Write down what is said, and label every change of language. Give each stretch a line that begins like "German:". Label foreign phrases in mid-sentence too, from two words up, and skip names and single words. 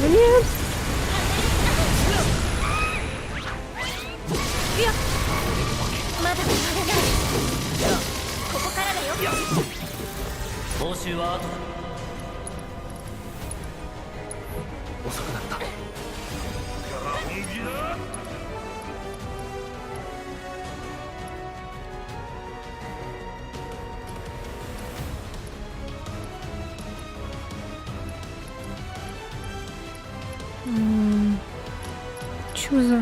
Russian: Нет.
Japanese: だ終われない。ここからだよ。いや報酬は後だ。遅くなった。本気だ。
Russian: Чё за...